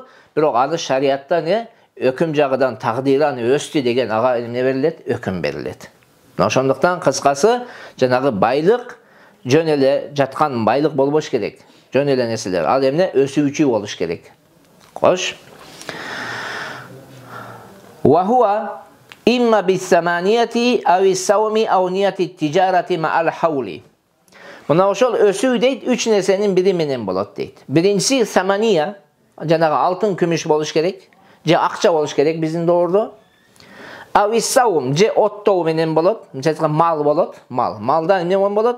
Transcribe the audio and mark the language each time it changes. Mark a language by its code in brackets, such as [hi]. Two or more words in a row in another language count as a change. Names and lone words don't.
[ky] Бирок аны шариятта өкүм жагыдан такдири аны өстү деген ага эмне берилет? Өкүм берилет. Ошондуктан кыскасы жанагы байлык жөн эле жаткан байлык болбош керек. Жөн эле нерселер. Ал эмне өсүүчү болуш керек. Кош. [ar] وهو إما بالثمنية أو السوم أو نية التجارة مع الحول. [ky] Мына ошол өсүү дейт 3 нерсенин бири менен болот дейт. Биринчиси самания, жанагы алтын күмүш болуш керек, же акча болуш керек биздин доордо. [ar] أو السوم [ky] же оттоо менен болот, мисалга мал болот, мал. Малда эмне болот?